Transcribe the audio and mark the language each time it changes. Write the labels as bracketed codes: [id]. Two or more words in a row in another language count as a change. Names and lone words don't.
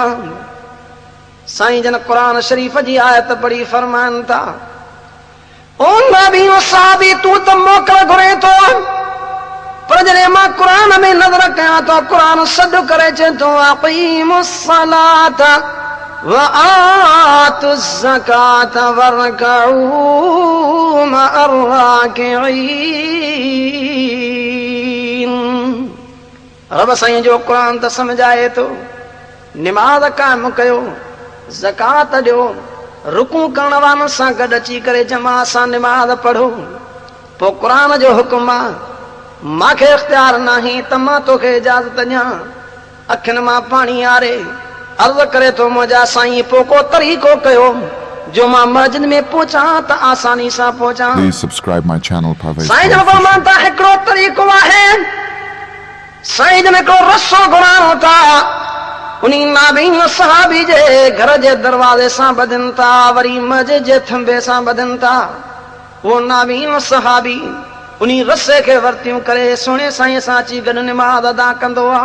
[sd] साईं जन क़ुरान शरीफ़ जी आयत पढ़ी फरमाइनि था, ओ नबी सहाबी तूं त मोकल घुरे थो, पर जॾहिं मां क़ुरान में नज़र कयां थो क़ुरान सॾु करे चए थो [ar] أقيموا الصلاة وآتوا الزكاة واركعوا مع الراكعين. [sd] रब साईं जो क़ुरान त समझाए थो, निमाज़ क़ाइम कयो, ज़कात ॾियो, रुकू करण वारनि सां गॾु अची करे जमात सां निमाज़ पढ़ो। पोइ क़ुरान जो हुकुम आहे, मूंखे इख़्तियार नाहे त मां तोखे इजाज़त ॾियां। अखियुनि मां पाणी आरे अर्ज़ करे थो मुंहिंजा साईं पोइ को तरीक़ो कयो जो मां मस्जिद में पहुचां त आसानी सां पहुचां। [en] Please subscribe my channel Parvez [sd] साईं जन Official. फरमान था हिकिड़ो तरीक़ो आहे। साईं जन हिकिड़ो रसो घुराइणो था, उन्ही नाबीन सहाबी जे घर जे दरवाज़े सां ॿधनि था, वरी मस्जिद जे थंबे सां ॿधनि था। उहो नाबीन सहाबी उन्ही रसे खे वरतियूं करे सुहिणे साईं सां अची गॾु निमाज़ अदा कंदो आहे।